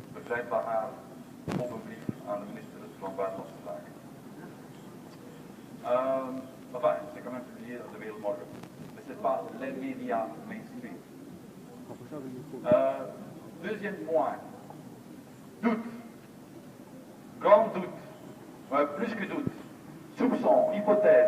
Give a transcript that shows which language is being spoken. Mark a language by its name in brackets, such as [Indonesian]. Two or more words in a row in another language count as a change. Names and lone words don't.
[Dutch] schrijft Bahar op een brief aan de minister van Buitenlandse Zaken. [French] Enfin, c'est quand même publié dans de Wereldmorgen. Mais ce n'est pas les médias mainstream. Deuxième point, doute. Grand doute, plus que doute, soupçon, hypothèse.